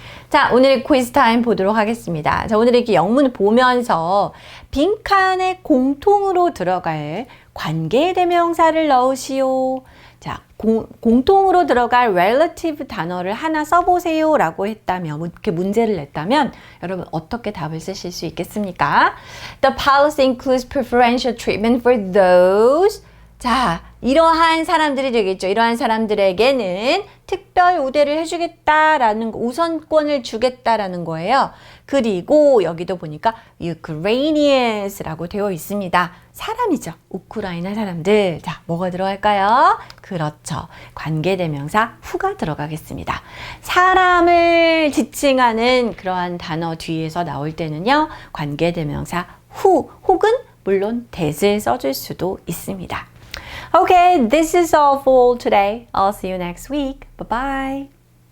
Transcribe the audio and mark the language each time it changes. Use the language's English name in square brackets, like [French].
[Korean] 자, 오늘의 퀴즈 타임 보도록 하겠습니다. 자, 오늘 이렇게 영문을 보면서 빈칸에 공통으로 들어갈 관계대명사를 넣으시오. 자, 공통으로 들어갈 relative 단어를 하나 써보세요 라고 했다면, 이렇게 문제를 냈다면 여러분 어떻게 답을 쓰실 수 있겠습니까? [English] The policy includes preferential treatment for those. [Korean] 자, 이러한 사람들이 되겠죠. 이러한 사람들에게는 특별 우대를 해주겠다라는 거, 우선권을 주겠다라는 거예요. 그리고 여기도 보니까 Ukrainians라고 되어 있습니다. 사람이죠. 우크라이나 사람들. 자, 뭐가 들어갈까요? 그렇죠. 관계대명사 who가 들어가겠습니다. 사람을 지칭하는 그러한 단어 뒤에서 나올 때는요. 관계대명사 who 혹은 물론 that을 써줄 수도 있습니다. [English] Okay, this is all for today. I'll see you next week. Bye-bye.